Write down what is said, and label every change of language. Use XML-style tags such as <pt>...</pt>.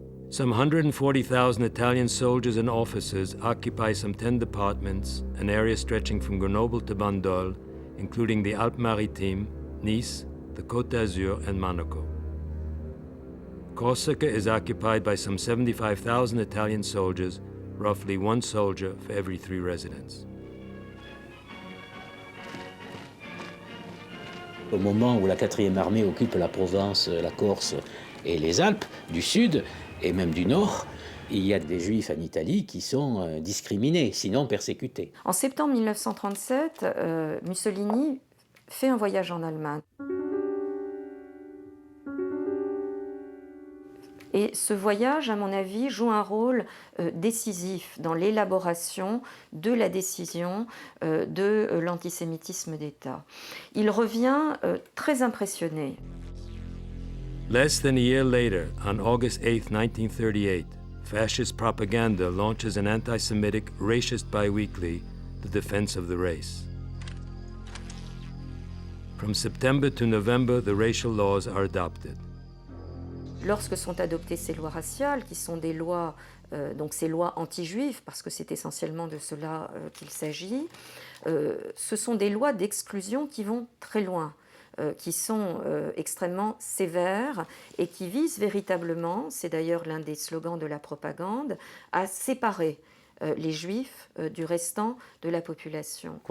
<en>Some 140,000 Italian soldiers and officers occupy some 10 departments, an area stretching from Grenoble to Bandol, including the Alpes-Maritimes, Nice, the Côte d'Azur, and Monaco. Corsica is occupied by some 75,000 Italian soldiers, roughly one soldier for every 3 residents.</en> <fr>Au moment où la 4e armée occupe la Provence, la Corse et les Alpes du Sud, et même du Nord, il y a des Juifs en Italie qui sont discriminés, sinon persécutés. En septembre 1937, Mussolini fait un voyage en Allemagne. Et ce voyage, à mon avis, joue un rôle décisif dans l'élaboration de la décision de l'antisémitisme d'État. Il revient très impressionné.</fr> <en>Less than a year later, on August 8, 1938, fascist propaganda launches an anti-Semitic, racist biweekly, The Defense of the Race. From September to November, the racial laws are adopted.</en> <fr>Lorsque sont adoptées ces lois raciales, qui sont des lois, donc ces lois anti-juives, parce que c'est essentiellement de cela qu'il s'agit, ce sont des lois d'exclusion qui vont très loin, qui sont extrêmement sévères et qui visent véritablement, c'est d'ailleurs l'un des slogans de la propagande, à séparer les juifs du restant de la population.</fr>